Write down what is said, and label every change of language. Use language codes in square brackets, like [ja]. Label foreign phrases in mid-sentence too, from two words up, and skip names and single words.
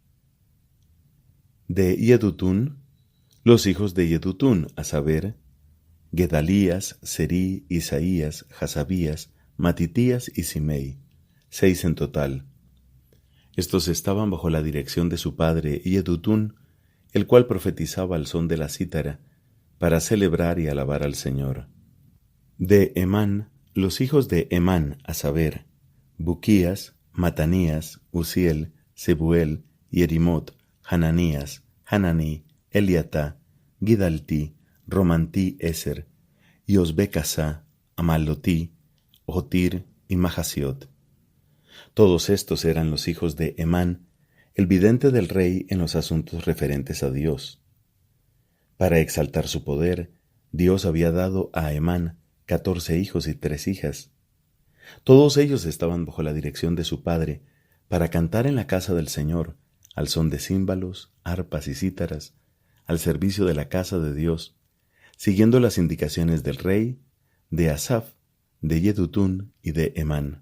[es] De Yedutún, los hijos de Yedutún, a saber, Gedalías, Serí, Isaías, Jasabías, Matitías y Simei, 6 en total. Estos estaban bajo la dirección de su padre Yedutún, el cual profetizaba al son de la cítara, para celebrar y alabar al Señor. De Emán, los hijos de Emán, a saber, Buquías, Matanías, Uziel, Sebuel, Yerimot, Hananías, Hananí, Eliatá, Gidaltí, Romantí Eser, Yosbecasá, Amalotí, Otir y Mahasiot. Todos estos eran los hijos de Emán, el vidente del rey en los asuntos referentes a Dios. Para exaltar su poder, Dios había dado a Emán 14 hijos y 3 hijas. Todos ellos estaban bajo la dirección de su padre para cantar en la casa del Señor, al son de címbalos, arpas y cítaras, al servicio de la casa de Dios, siguiendo las indicaciones del rey, de Asaf, de Yedutún y de Emán.